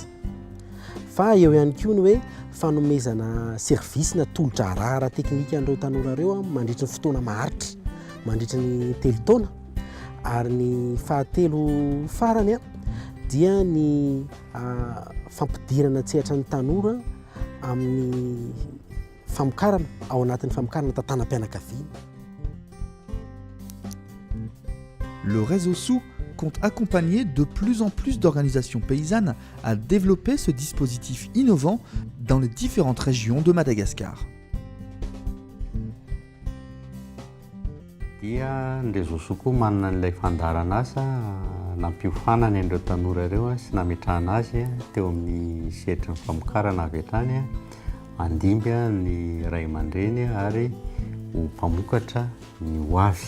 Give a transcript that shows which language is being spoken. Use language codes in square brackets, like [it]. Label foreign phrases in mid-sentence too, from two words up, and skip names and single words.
[mg] Fa eo ihany koa ny hoe fanomezana servisy na tolotra ara teknika an'ireo tanora ireo mandritra ny fotoana maharitra, mandritra ny 3 taona. Ary ny fahatelo farany dia ny fampidirana tsehatra ny tanora amin'ny famokarana ao anatin'ny famokarana tantanam-pianakaviana. [fr] Le réseau SOU compte accompagner de plus en plus d'organisations paysannes à développer ce dispositif innovant dans les différentes régions de Madagascar. [mg] Dia ny réseau SOU koa manana n'ilay fandarana asa nampiofanany an'ireo tanora ireo sy nametrahana azy teo amin'ny sehatry ny famokarana avy hatrany mandimby ny ray aman-dreny ary ho mpamokatra ny hoavy.